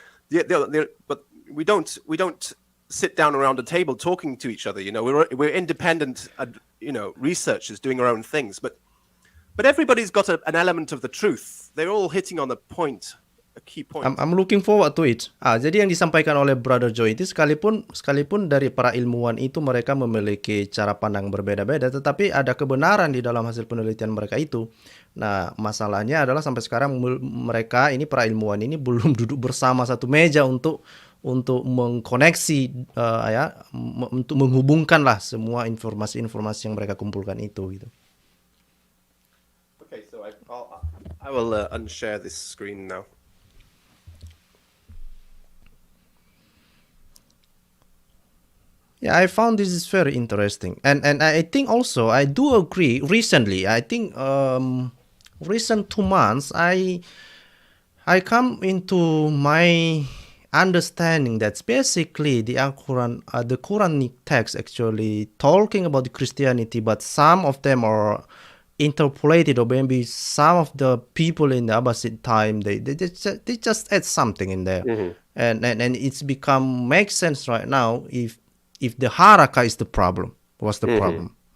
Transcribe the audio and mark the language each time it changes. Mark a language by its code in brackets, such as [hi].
[en] But we don't sit down around a table talking to each other. We're independent, researchers doing our own things. But everybody's got an element of the truth. They're all hitting on a point. A key point. I'm looking forward to it. [id] Jadi yang disampaikan oleh Brother Joe itu sekalipun dari para ilmuwan itu mereka memiliki cara pandang berbeda-beda, tetapi ada kebenaran di dalam hasil penelitian mereka itu. Nah, masalahnya adalah sampai sekarang mereka ini para ilmuwan ini belum duduk bersama satu meja untuk mengkoneksi untuk menghubungkanlah semua informasi-informasi yang mereka kumpulkan itu gitu. [en] Okay, so I will unshare this screen now. Yeah, I found this is very interesting, and I think also I do agree. Recently, I think recent 2 months, I come into my understanding that basically the Quranic text actually talking about Christianity, but some of them are interpolated, or maybe some of the people in the Abbasid time they just add something in there, and it's makes sense right now if the haraka is the problem, was the problem.